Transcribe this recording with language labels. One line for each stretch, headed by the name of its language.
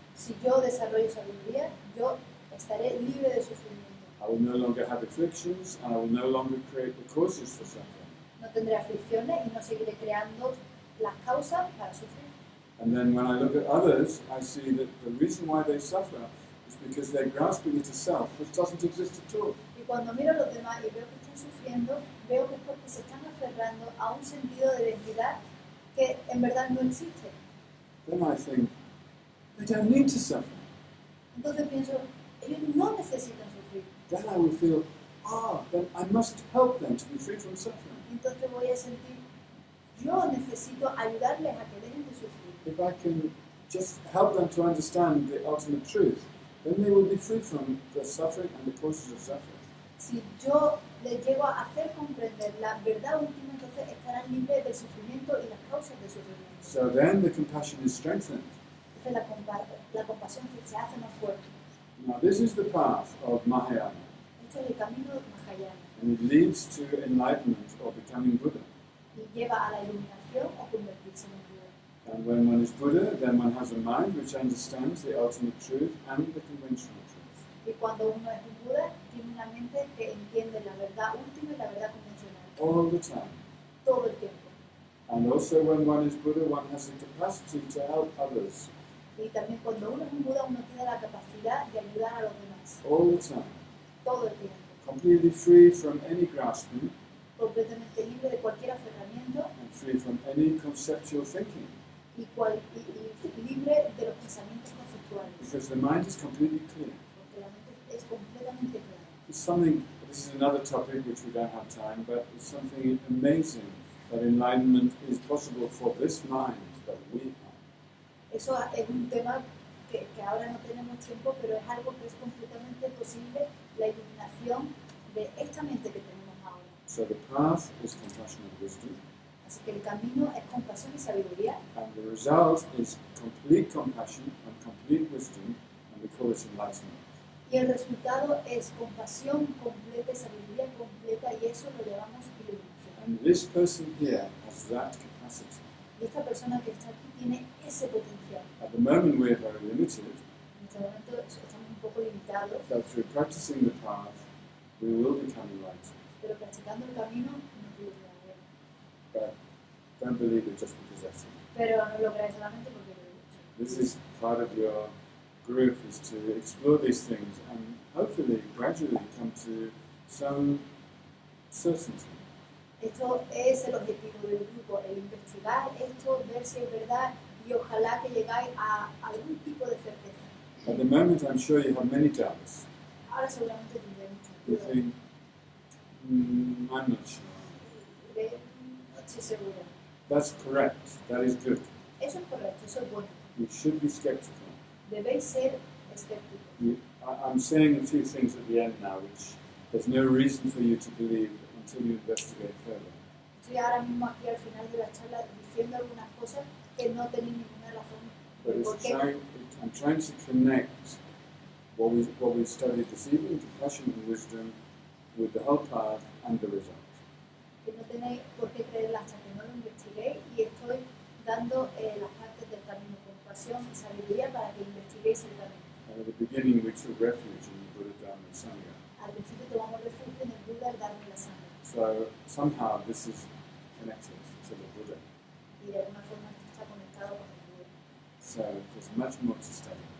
Spanish: Si yo desarrollo sabiduría, yo estaré libre de sufrimiento.
English: I will no longer have afflictions, and I will no longer create the causes for suffering.
Spanish: No tendré aflicciones y no seguiré creando las causas para sufrir.
English: And then when I look at others, I see that the reason why they suffer is because they're grasping at a self which doesn't exist at all.
Spanish: Y cuando miro a los demás y veo que están sufriendo, veo que es porque se están aferrando a un sentido de identidad que en verdad no existe.
English: Then I think, they don't need to suffer.
Spanish: Entonces pienso, ellos no necesitan sufrir.
English: Then I will feel, then I must help them to be free from suffering.
Spanish: Entonces voy a sentir, yo necesito ayudarles a que dejen de sufrir.
English: If I can just help them to understand the ultimate truth, then they will be free from the suffering and the causes of suffering.
Spanish: Si yo les llego a hacer comprender la verdad última, entonces estarán libres del sufrimiento y las causas del sufrimiento.
English: So then the compassion is strengthened.
Spanish: Entonces la compasión se hace más fuerte.
English: Now this is the path of Mahayana,
Spanish: Este es el camino Mahayana
English: and it leads to enlightenment or becoming Buddha.
Spanish: y lleva a la iluminación o convertirse en un Buda.
English: And when one is Buddha, then one has a mind which understands the ultimate truth and the conventional truth.
Spanish: Y cuando uno es un Buda, tiene una mente que entiende la verdad última y la verdad convencional.
English: All the time.
Spanish: Todo el tiempo.
English: And also when one is Buddha, one has the capacity to help others.
Spanish: Y también cuando uno es un Buda, uno tiene la capacidad de ayudar a los demás.
English: All the time.
Spanish: Todo el tiempo.
English: Completely free from any grasping
Spanish: Completamente libre de cualquier aferramiento
English: and free from any conceptual thinking.
Spanish: y libre de los pensamientos conceptuales.
English: Because the mind is completely clear.
Spanish: Porque la mente es completamente clara.
English: It's something, this is another topic which we don't have time, but it's something amazing that enlightenment is possible for this mind that we have.
Spanish: Eso es un tema que ahora no tenemos tiempo, pero es algo que es completamente posible, la iluminación de esta mente que tenemos ahora.
English: So the path is compassion and wisdom,
Spanish: Así que el camino es compasión y sabiduría,
English: and the result is complete compassion and complete wisdom, and we call it enlightenment.
Spanish: y el resultado es compasión completa y sabiduría completa, y eso lo llamamos iluminación.
English: And this person here has that capacity.
Spanish: Y esta persona que está aquí tiene ese potencial.
English: At the moment we are very limited,
Spanish: En este momento estamos un poco limitados,
English: but through practicing the path, we will become enlightened.
Spanish: pero practicando el camino nos iluminaremos.
English: But don't believe it just because that's it.
Spanish: Pero no lo creáis solamente porque lo he dicho.
English: This is part of your group, is to explore these things and hopefully gradually come to some certainty.
Spanish: Esto es el objetivo del grupo, el investigar esto, ver si es verdad y ojalá que llegáis a algún tipo de certeza.
English: At the moment, I'm sure you have many doubts.
Spanish: Ahora seguramente tendré muchas
English: You
Spanish: dudas.
English: think, I'm not sure.
Spanish: No estoy segura.
English: That's correct. That is good.
Spanish: Eso es correcto, eso es bueno.
English: You should be skeptical.
Spanish: Debéis ser escépticos.
English: I'm saying a few things at the end now, which there's no reason for you to believe until you investigate further.
Spanish: Estoy ahora mismo aquí al final de la charla diciendo algunas cosas que no tenéis ninguna razón
English: But
Spanish: de por qué.
English: I'm trying to connect what we studied this evening, compassion and wisdom, with the whole path and the result.
Spanish: Que no tenéis por qué creerla hasta que no lo investiguéis, y estoy dando las partes del camino, compasión y sabiduría para que investiguéis el camino.
English: And at the beginning, we took refuge in the Buddha, Dharma, and Sangha.
Spanish: Al principio tomamos refugio en el Buda, el Dharma y la Sangha,
English: So somehow this is connected to the Buddha.
Spanish: y de alguna forma esto está conectado con el Buda.
English: So there's much more to study.